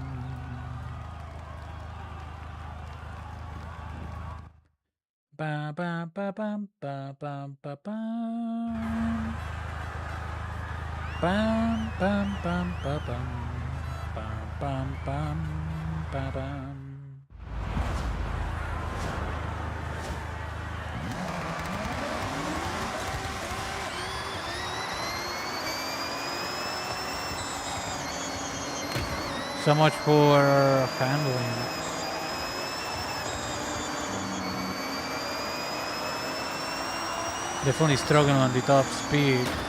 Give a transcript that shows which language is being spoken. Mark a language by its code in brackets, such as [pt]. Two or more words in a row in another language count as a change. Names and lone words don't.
[en] Ba-ba-ba-bam, ba-bam-ba-bam. Bam-bam-bam-ba-bam, bam-bam-bam-ba-bam. So much for handling. Definitely struggling on the top speed.